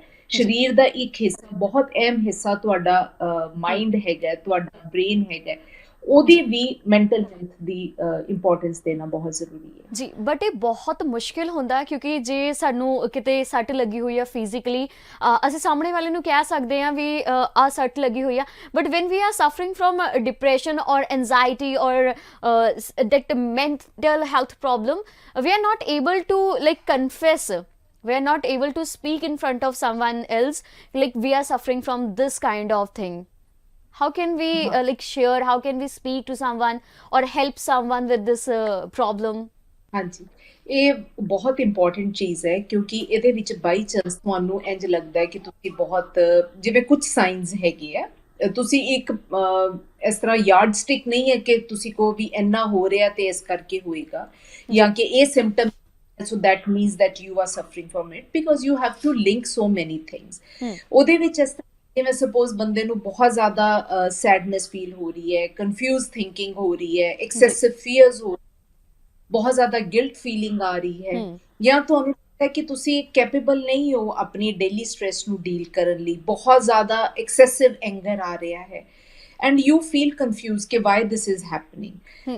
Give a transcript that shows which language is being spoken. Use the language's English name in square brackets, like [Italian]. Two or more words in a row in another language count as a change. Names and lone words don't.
[Punjabi] ਸਰੀਰ ਦਾ ਇੱਕ ਹਿੱਸਾ, ਬਹੁਤ ਅਹਿਮ ਹਿੱਸਾ ਤੁਹਾਡਾ ਮਾਈਂਡ ਹੈਗਾ, ਤੁਹਾਡਾ ਬ੍ਰੇਨ ਹੈਗਾ, ਉਹਦੀ ਵੀ [English] mental health [Punjabi] ਦੀ ਇੰਪੋਰਟੈਂਸ ਦੇਣਾ ਬਹੁਤ ਜ਼ਰੂਰੀ ਹੈ। ਜੀ ਬਟ ਇਹ ਬਹੁਤ ਮੁਸ਼ਕਿਲ ਹੁੰਦਾ ਕਿਉਂਕਿ ਜੇ ਸਾਨੂੰ ਕਿਤੇ ਸੱਟ ਲੱਗੀ ਹੋਈ ਆ ਫਿਜ਼ੀਕਲੀ, ਅਸੀਂ ਸਾਹਮਣੇ ਵਾਲੇ ਨੂੰ ਕਹਿ ਸਕਦੇ ਹਾਂ ਵੀ ਆ ਸੱਟ ਲੱਗੀ ਹੋਈ ਆ, [English] but when we are suffering from depression or anxiety or that mental health problem, we are not able to like confess, we are not able to speak in front of someone else like we are suffering from this kind of thing. How can we like share, how can we speak to someone or help someone with this problem? [Punjabi] ਹਾਂਜੀ, ਇਹ ਬਹੁਤ ਇੰਪੋਰਟੈਂਟ ਚੀਜ਼ ਹੈ ਕਿਉਂਕਿ ਇਹਦੇ ਵਿੱਚ [English] by chance [Punjabi] ਤੁਹਾਨੂੰ ਇੰਝ ਲੱਗਦਾ ਹੈ ਕਿ ਤੁਸੀਂ ਬਹੁਤ ਜਿਵੇਂ ਕੁਝ ਸਾਈਨਸ ਹੈਗੇ ਆ, ਤੁਸੀਂ ਇੱਕ ਇਸ ਤਰ੍ਹਾਂ [English] yard stick [Punjabi] ਨਹੀਂ ਹੈ ਕਿ ਤੁਸੀਂ ਕੋ ਵੀ ਇੰਨਾ ਹੋ ਰਿਹਾ ਤੇ ਇਸ ਕਰਕੇ ਹੋਏਗਾ ਜਾਂ ਕਿ ਇਹ ਸਿੰਪਟਮ, [English] so that means that you are suffering from it, because you have to link so many things। [Punjabi] ਉਹਦੇ ਵਿੱਚ ਇਸ ਜਿਵੇਂ ਸਪੋਜ਼ ਬੰਦੇ ਨੂੰ ਬਹੁਤ ਜ਼ਿਆਦਾ [English] sadness feel [Punjabi] ਹੋ ਰਹੀ ਹੈ, [English] confused thinking [Punjabi] ਹੋ ਰਹੀ ਹੈ, [English] excessive fears [Punjabi] ਹੋ, ਬਹੁਤ ਜ਼ਿਆਦਾ [English] guilt feeling [Punjabi] ਆ ਰਹੀ ਹੈ, ਜਾਂ ਤੁਹਾਨੂੰ ਲੱਗਦਾ ਕਿ ਤੁਸੀਂ ਕੈਪੇਬਲ ਨਹੀਂ ਹੋ ਆਪਣੀ [English] daily stress [Punjabi] ਨੂੰ ਡੀਲ ਕਰਨ ਲਈ, ਬਹੁਤ ਜ਼ਿਆਦਾ [English] excessive anger [Punjabi] ਆ ਰਿਹਾ ਹੈ [English] and you feel confused [Punjabi] ਕਿ [English] why this is happening.